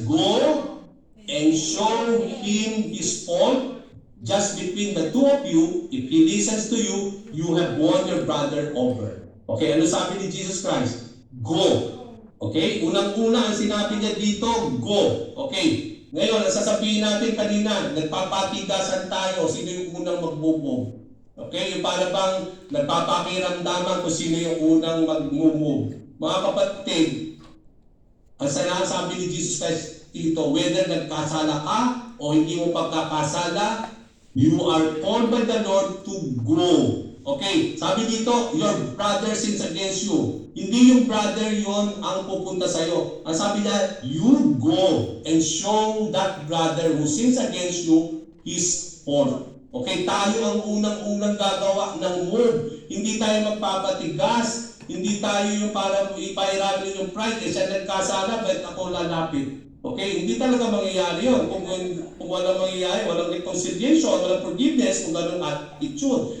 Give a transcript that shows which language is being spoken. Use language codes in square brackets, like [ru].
[en] Go and show him his fault just between the two of you. If he listens to you, you have won your brother over. [tl] Okay, ano sabi ni Jesus Christ? Go. Okay, unang-una ang sinabi niya dito, go. Okay, ngayon, ang sasabihin natin kanina, nagpapatigasan tayo, sino yung unang magbubog? Okay, yung para bang nagpapakiramdaman kung sino yung unang mag-move. Mga kapatid, ang sinasabi ni Jesus Christ dito, whether nagkasala ka o hindi mo pagkakasala, [en] you are called by the Lord to go. Okay, [tl] sabi dito, [en] your brother sins against you. [tl] Hindi yung brother yon ang pupunta sa'yo. Ang sabi niya, [en] you go and show that brother who sins against you his fault. [tl] Okay, tayo ang unang-unang gagawa ng move. Hindi tayo magpapatigas. Hindi tayo yung para ipairamin yung pride. Siya nagkasala, ba't ako lalapit? Okay, hindi talaga mangyayari yun. Kung walang mangyayari, walang reconciliation, walang forgiveness, kung ganun attitude.